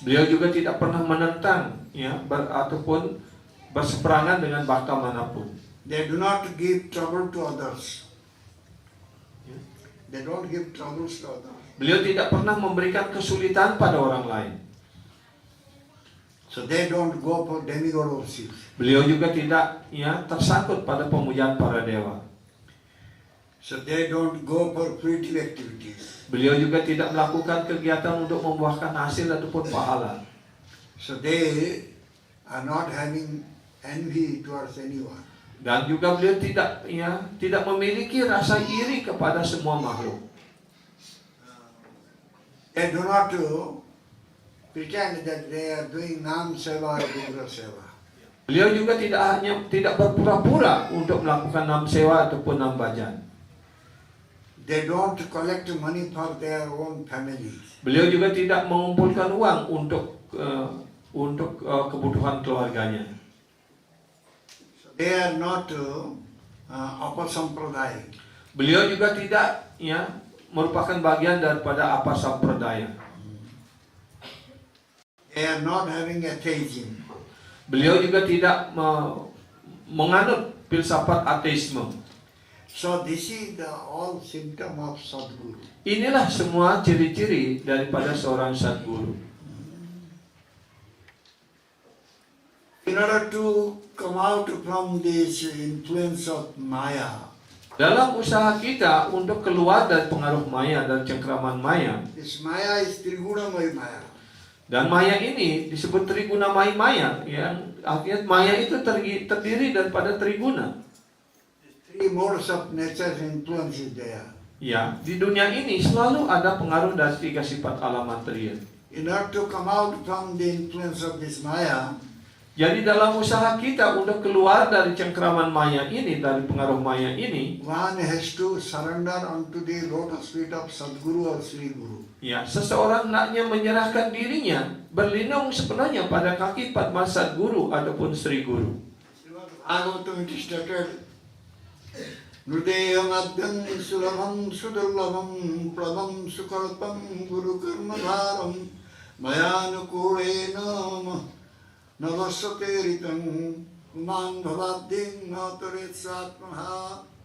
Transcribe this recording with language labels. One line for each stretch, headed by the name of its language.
Indonesian: Beliau juga tidak pernah menentang, ya, ataupun berseberangan dengan bhakta manapun.
English: They do not give trouble to others. They don't give troubles to others.
Indonesian: Beliau tidak pernah memberikan kesulitan pada orang lain.
English: So they don't go for demigod worship.
Indonesian: Beliau juga tidak, ya, tersangkut pada pemujaan para dewa.
English: So they don't go for fruitive activities.
Indonesian: Beliau juga tidak melakukan kegiatan untuk membuahkan hasil ataupun pahala.
English: So they are not having envy towards anyone.
Indonesian: Dan juga beliau tidak memiliki rasa iri kepada semua makhluk.
English: They do not pretend that they are doing Nam Seva or Vigra Seva.
Indonesian: Beliau juga tidak berpura-pura untuk melakukan nam sewa ataupun nam bhajan.
English: They don't collect money for their own family.
Indonesian: Beliau juga tidak mengumpulkan uang untuk kebutuhan keluarganya.
English: So they are not apasampradaya.
Indonesian: Beliau juga tidak, ya, merupakan bagian daripada apa sampradaya.
English: They are not having atheism.
Indonesian: Beliau juga tidak menganut filsafat ateisme.
English: So this is the all symptom of Sadguru.
Indonesian: Inilah semua ciri-ciri daripada seorang Sadguru.
English: In order to come out from this influence of Maya,
Indonesian: Dalam usaha kita untuk keluar dari pengaruh maya dan cengkraman maya,
English: this Maya is Trigunamaya Maya.
Indonesian: dan maya ini disebut trigunamai maya, yang artinya maya itu terdiri daripada triguna.
English: Three modes of nature influence is there.
Indonesian: Ya, di dunia ini selalu ada pengaruh dari tiga sifat alam material.
English: In order to come out from the influence of this Maya,
Indonesian: Jadi dalam usaha kita untuk keluar dari cengkraman maya ini, dari pengaruh maya ini,
English: one has to surrender unto the lotus feet of Sadguru or Sri Guru.
Indonesian: ya, seseorang hendaknya menyerahkan dirinya, berlindung sepenuhnya pada kaki Padmasat Guru ataupun Sri Guru.
English: Bhagavatam it is stated,
Sanskrit: Nudeyam Adhyam Sulabham Sudurlabham Prabham Sukalpam Guru Karmadharam Mayanukudena Navasatiritam Kuman Bhavading Nataretsatmaha.